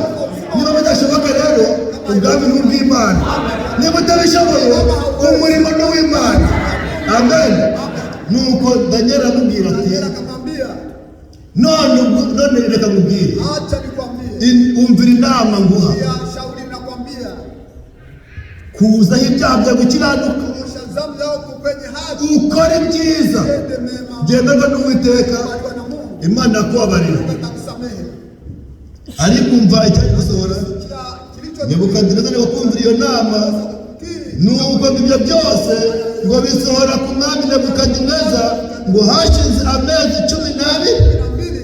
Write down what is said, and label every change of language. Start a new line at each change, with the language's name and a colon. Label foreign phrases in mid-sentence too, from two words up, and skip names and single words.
Kinyarwanda: Niba bidashoboka rero ubwami ni ubw'Imana, niba utabishoboye umurimo ni uw'Imana. Amen. Nuko Danieli aramubwira ati, none reka nkubwire,
Swahili: Acha nikwambie.
Kinyarwanda: umvira inama nguha,
Swahili: Ya shauri nakwambia.
Kinyarwanda: kuzaho ibyaha byawe gukiranuka,
Swahili: Kuosha dhambi yako kwenye haki.
Kinyarwanda: ukora ibyiza
Swahili: Tende mema.
Kinyarwanda: byemerwa n'Uwiteka,
Swahili: Kubaliwa na Mungu.
Kinyarwanda: Imana yakubabarira.
Swahili: Atakusamehe.
Kinyarwanda: Ariko umva icyari gusohora,
Swahili: Kilicho
Kinyarwanda: Nebukadinezari wakumvira iyo nama, nuko ibyo byose ngo bisohora ku mwami Nebukadinezari, ngo hashize amezi 12
Swahili: mbili.